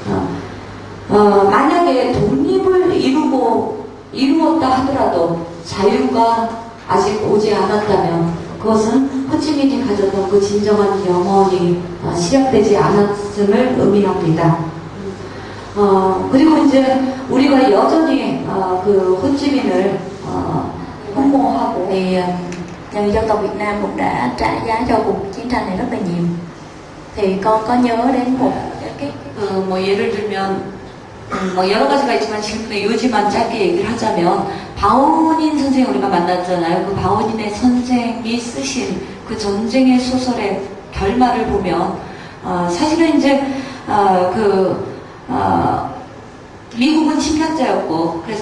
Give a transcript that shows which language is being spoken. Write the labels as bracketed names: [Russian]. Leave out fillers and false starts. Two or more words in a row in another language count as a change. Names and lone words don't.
[Korean] 만약에 독립을 이루었다 하더라도 자유가 아직 오지 않았다면 그것은 호치민이 가졌던 그 진정한 영혼이 실현되지 않았음을 의미합니다. 그리고 이제 우리가 여전히 그 호치민을 흠모하고 [Vietnamese] người dân tộc Việt Nam cũng đã trả giá cho cuộc chiến tranh này rất là nhiều. Thì con có nhớ đến một cái [Korean] 뭐 예를 들면 뭐 여러 가지가 있지만 질문의 요지만 짧게 얘기를 하자면 바오닌 선생 우리가 만났잖아요. 그 바오닌의 선생이 쓰신 그 전쟁의 소설의 결말을 보면 사실은 이제 미국은 침략자였고 그래서